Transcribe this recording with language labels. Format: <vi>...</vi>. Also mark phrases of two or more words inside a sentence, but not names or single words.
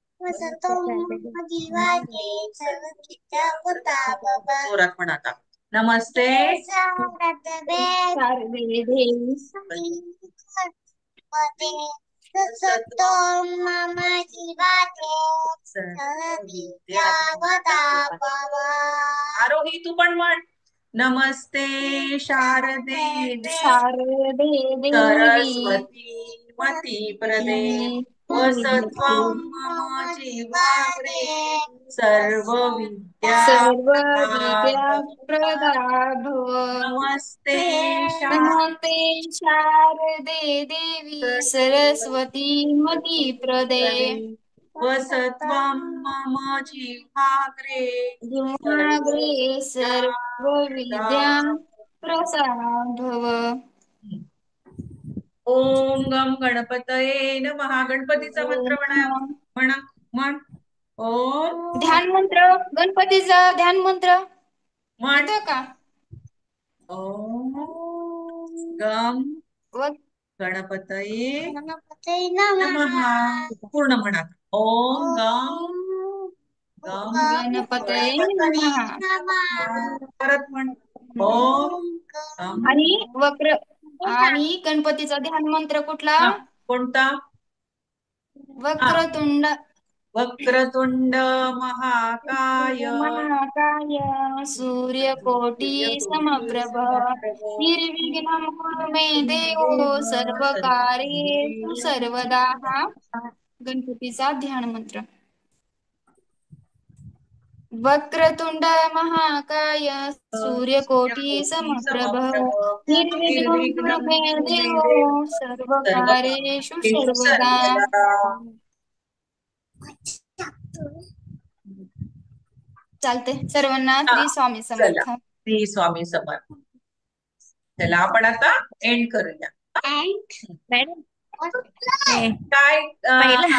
<mr>जोरात म्हण आता.</mr> <sa>नमस्ते शारदे देवी</sa> <mr>आरोही तू पण म्हण.</mr> <sa>नमस्ते शारदे शारदे देवी सरस्वती मती प्रदे वसत्वं मम जीवाग्रे सर्व सर्व विद्या विद्या प्रदा भव. नमस्ते नमस्ते शारदे देवी सरस्वती मती प्रदे वसत्वं मम जीवाग्रे जिव्हाग्रे सर्व विद्या प्रसाद भव. ओम गम गणपतये नमः.</sa> <mr>गणपतीचा मंत्र म्हणा म्हणा म्हण.</mr> <sa>ओम</sa> <mr>ध्यान मंत्र, गणपतीचा ध्यान मंत्र म्हण. येतो का?</mr> <sa>ओम गम व गणपतये नमः.</sa> <mr>पूर्ण म्हणा.</mr> <sa>ओम गम गणपतये नमः.</sa> <mr>परत म्हण.</mr> <sa>ओम गम.</sa> <mr>आणि गणपतीचा ध्यान मंत्र कुठला? हा, कोणता? हा,</mr> <sa>वक्रतुंड वक्रतुंड महाकाय महाकाय सूर्यकोटी समप्रभ समप्रभ निर्विघ्नं कुरु मे देव सर्वकार्येषु सर्वदा.</sa> <mr>हा गणपतीचा ध्यान मंत्र.</mr> <sa>वक्रतुंड महाकाय सूर्यकोटी समप्रभ निर्विघ्नं कुरु निर्विघ्नं मे कुरु मे देव देव सर्वकार्येषु सर्वकार्येषु सर्वदा. सर्वदा.</sa> <mr>चालते सर्वांना. हा, श्री स्वामी चला समर्थ. श्री स्वामी समर्थ. चला आपण आता एंड करूया. मॅडम काय पहिला</mr>